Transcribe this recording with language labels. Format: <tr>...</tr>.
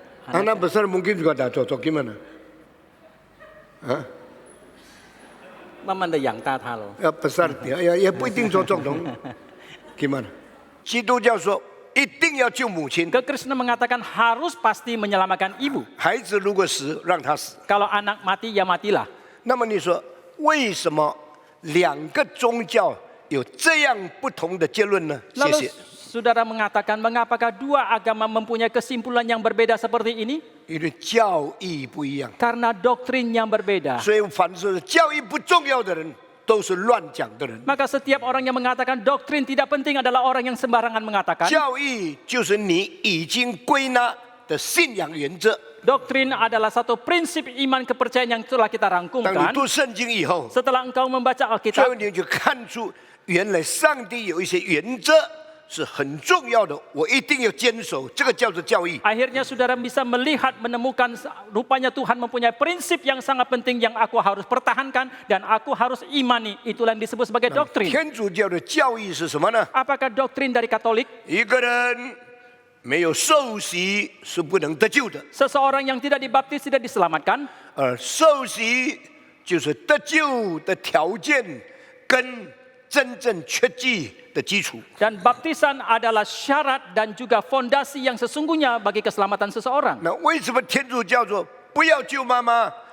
<id>Anak besar mungkin juga tidak cocok. Gimana?</id> <zh>慢慢的养大他喽。</zh> <id>Ya, besar dia, ya</id> <zh>不一定</zh> <id>cocok dong. Gimana?</id> <zh>基督教说一定要救母亲，</zh> <id>Kekristenan mengatakan harus pasti menyelamatkan ibu.</id> <zh>孩子如果死，让他死。</zh> <id>Kalau anak mati ya matilah.</id> <zh>那么你说，为什么两个宗教有这样不同的结论呢？谢</zh> <id>Lalu</id> <zh>谢。</zh> <id>saudara mengatakan mengapakah dua agama mempunyai kesimpulan yang berbeda seperti ini?</id> <zh>因为教义不一样，</zh> <id>Karena doktrin yang berbeda.</id> <zh>所以凡是教义不重要的人，都是乱讲的人。</zh> <id>Maka setiap orang yang mengatakan doktrin tidak penting adalah orang yang sembarangan mengatakan.</id> <zh>教义就是你已经归纳的信仰原则。</zh> <id>Doktrin adalah satu prinsip iman kepercayaan yang telah kita</id> <zh>当你</zh> <id>rangkumkan.</id> <zh>读圣经以后，</zh> <id>Setelah engkau membaca</id> <zh>最</zh> <id>Alkitab,</id> <zh>后你就看出，原来上帝有一些原则是很重要的，我一定要坚守，这个叫做教义。</zh> <id>akhirnya saudara bisa melihat, menemukan rupanya Tuhan mempunyai prinsip yang sangat penting yang aku harus pertahankan dan aku harus imani. Itulah yang disebut sebagai doktrin.</id> <zh>天主教的教义是什么呢？</zh> <id>Apakah doktrin dari Katolik?</id> <zh>一个人没有受洗是不能得救的，</zh> <id>Seseorang yang tidak dibaptis tidak diselamatkan.</id> <zh>而受洗就是得救的条件跟真正确据的基础。</zh> <id>Dan baptisan adalah syarat dan juga fondasi yang sesungguhnya bagi keselamatan seseorang.</id> <zh>那为什么天主教说不要救妈妈？</zh>